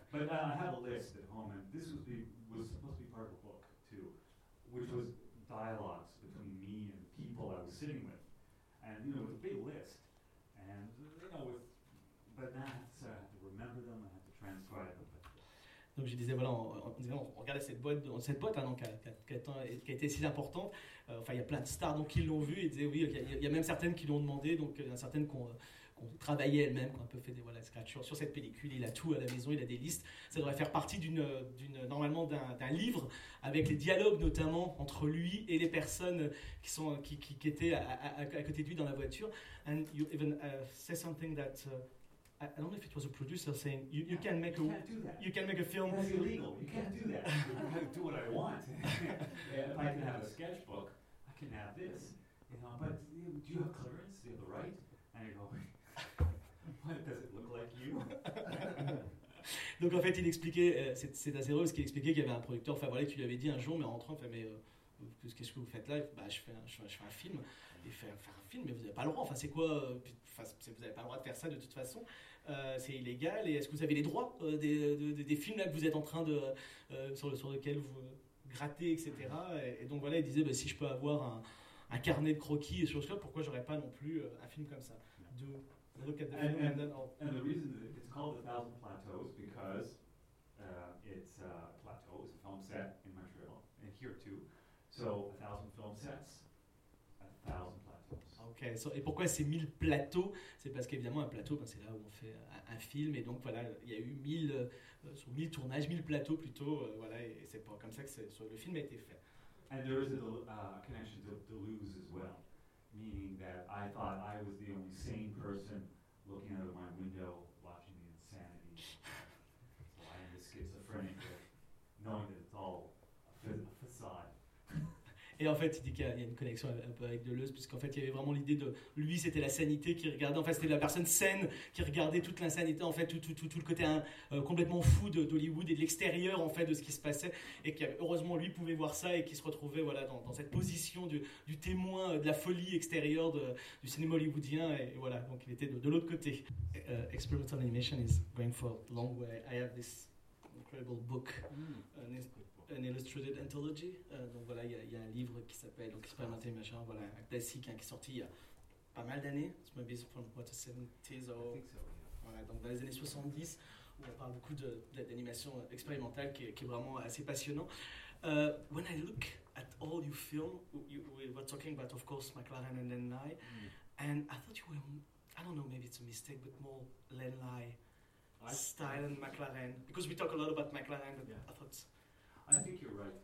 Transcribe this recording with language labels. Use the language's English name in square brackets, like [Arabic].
[English] But I have a list at home, and this was supposed to be part of a book too, which was dialogues between me and the people I was sitting with, and you know, it was a big list, and you know, but now I have to remember them, I have to transcribe them. [French] Donc je disais, voilà, on regardait cette boîte hein, donc, qui a été si importante. Enfin, il y a plein de stars donc, qui l'ont vue et disaient, oui, il y a même certaines qui l'ont demandé. Donc il y en a certaines qu'on travaillait elles-mêmes, qu'on a un peu fait des scratchs sur cette pellicule. Il a tout à la maison, il a des listes. Ça devrait faire partie d'un livre avec les dialogues notamment entre lui et les personnes qui étaient à côté de lui dans la voiture. [English] And you even say something that... I don't know if it was a producer saying you can make a film. That's illegal. You can't do that. I can do what I want. If I can have a sketchbook, I can have this. You know, but do you have clearance? Do you have the right? And I go, what does it look like you? [French] Donc en fait, il expliquait, c'est assez drôle parce qu'il expliquait qu'il y avait un producteur, enfin voilà, qui lui avait dit un jour, mais en rentrant, enfin mais. Qu'est-ce que vous faites là? Je fais un film. Il fait faire un film, mais vous n'avez pas le droit. Enfin, c'est quoi? Enfin, vous n'avez pas le droit de faire ça de toute façon. C'est illégal. Et est-ce que vous avez les droits des films là que vous êtes en train de sur lequel vous grattez, etc. Et donc voilà, il disait, si je peux avoir un carnet de croquis et sur ce, pourquoi j'aurais pas non plus un film comme ça? [English] Do look at the film and the reason it's called The Thousand Plateaus because it's a plateau, it's a film set in Montreal and here too. So 1,000 film sets, 1,000 plateaus. [French] Okay. So et pourquoi c'est 1,000 plateaux? C'est parce qu'évidemment un plateau, c'est là où on fait un film. Et donc voilà, il y a eu 1,000 sur 1,000 tournages, 1,000 plateaux plutôt. Voilà, et c'est pas comme ça que le film a été fait. [English] And there is a connection to Deleuze as well, meaning that I thought I was the only sane person looking out of my window, watching the insanity, lying to schizophrenic, knowing that it's all a facade. [French] Et en fait, il dit qu'il y a une connexion un peu avec Deleuze, puisqu'en fait, il y avait vraiment l'idée de lui, c'était la sanité qui regardait, en fait, c'était la personne saine qui regardait toute l'insanité, en fait, tout le côté complètement fou d'Hollywood et de l'extérieur, en fait, de ce qui se passait, et qu'heureusement, lui pouvait voir ça et qu'il se retrouvait dans cette position du témoin de la folie extérieure du cinéma hollywoodien, et voilà, donc il était de l'autre côté. [English] Experimental animation is going for a long way. I have this incredible book. [French] An Illustrated Anthology. Donc voilà, il y a un livre qui s'appelle Experimental Machin, voilà, un classique qui est sorti il y a pas mal d'années. [English] C'est maybe from what, the 70s or. I think so, yeah. [French] Voilà, donc dans les années 70, où on parle beaucoup d'animation expérimentale qui est vraiment assez passionnant. [English] When I look at all your films, we were talking about, of course, McLaren and Lenly, and I thought you were, I don't know, maybe it's a mistake, but more Lenly style and McLaren, because we talk a lot about McLaren, but yeah. I think you're right.